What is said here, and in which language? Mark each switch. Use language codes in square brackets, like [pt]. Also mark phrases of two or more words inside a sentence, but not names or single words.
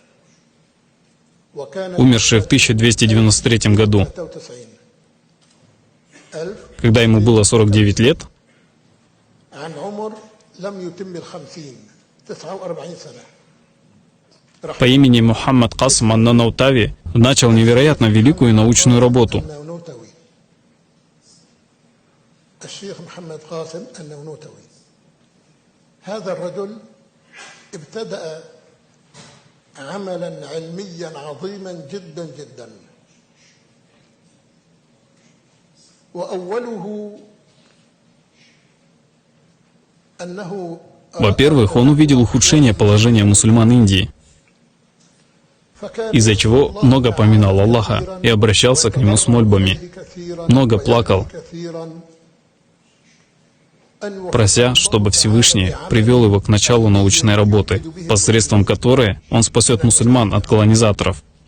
[ru] умерший в 1293 году, когда ему было 49 лет, по имени Мухаммад Касым ан-Нанаутави, начал невероятно великую научную работу. [ar] ابتدأ عملا علميا عظيما جدا جدا وأوله أنه [ru] Во-первых, он увидел ухудшение положения мусульман Индии, из-за чего много поминал Аллаха и обращался к Нему с мольбами, много плакал, прося, чтобы Всевышний привел его к началу научной работы, посредством которой он спасет мусульман от колонизаторов.